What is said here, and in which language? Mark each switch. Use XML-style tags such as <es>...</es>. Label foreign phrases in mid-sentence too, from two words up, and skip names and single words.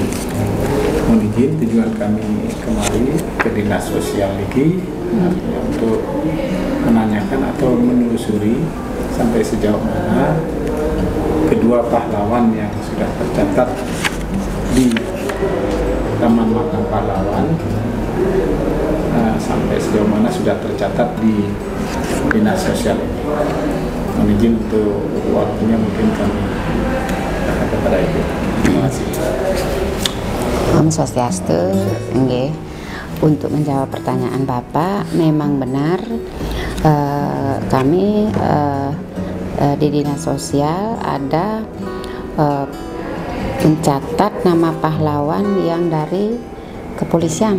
<id>Mohon izin tujuan kami kemari ke Dinas Sosial Ligi untuk menanyakan atau menelusuri sampai sejauh mana kedua pahlawan yang sudah tercatat di Taman Makam Pahlawan sampai sejauh mana sudah tercatat di Dinas Sosial Ligi. Mohon izin untuk waktunya mungkin kami kepada Ibu. Terima kasih.</id> <ban>Om Swastiastu, nggih.</ban> <id>Untuk menjawab pertanyaan Bapak, memang benar kami di Dinas Sosial ada mencatat nama pahlawan yang dari kepolisian.</id>